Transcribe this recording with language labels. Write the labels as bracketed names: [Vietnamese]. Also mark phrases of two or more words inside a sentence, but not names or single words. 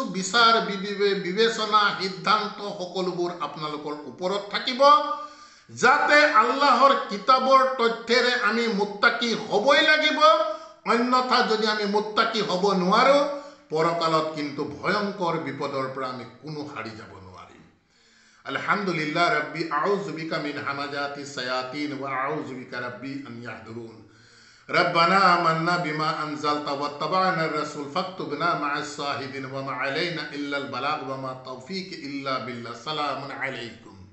[Assamese] বিচাৰ বিবেচনা সিদ্ধান্ত সকলোবোৰ আপোনালোকৰ ওপৰত থাকিব যাতে আল্লাহৰ কিতাবৰ তথ্যৰে আমি মুত্তাকি হ'বই লাগিব অন্যথা যদি আমি মুত্তাকি হ'ব নোৱাৰো পৰকালত কিন্তু ভয়ংকৰ বিপদৰ পৰা আমি কোনো হাৰি যাব নোৱাৰিম [Arabic] الحمد لله رب أعوذ بك من همزات الشياطين وأعوذ بك رب أن يحضرون ربنا آمنا بما أنزلت واتبعنا الرسول فاكتبنا مع الشاهدين وما علينا إلا البلاغ وما توفيق إلا بالله سلام عليكم